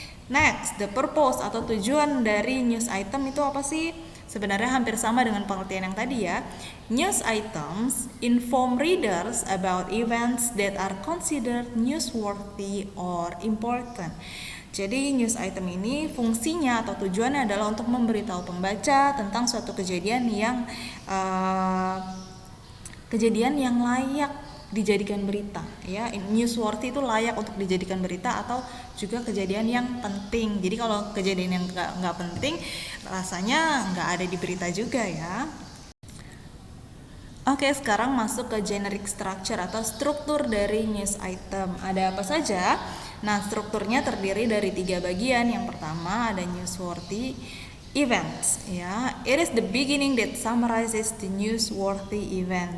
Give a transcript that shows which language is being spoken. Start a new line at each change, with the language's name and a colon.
English: Next, the purpose
Indonesian: atau tujuan dari news item itu apa sih? Sebenarnya hampir sama dengan pengertian yang tadi ya.
English: News items inform readers about events that are considered newsworthy or important.
Indonesian: Jadi news item ini fungsinya atau tujuannya adalah untuk memberitahu pembaca tentang suatu kejadian yang layak dijadikan berita, ya. Newsworthy itu layak untuk dijadikan berita atau juga kejadian yang penting. Jadi kalau kejadian yang nggak penting rasanya nggak ada di berita juga, ya. Oke, sekarang masuk ke generic structure atau struktur dari news item. Ada apa saja? Nah, strukturnya terdiri dari 3 bagian. Yang pertama ada newsworthy events, ya.
English: It is the beginning that summarizes the newsworthy event.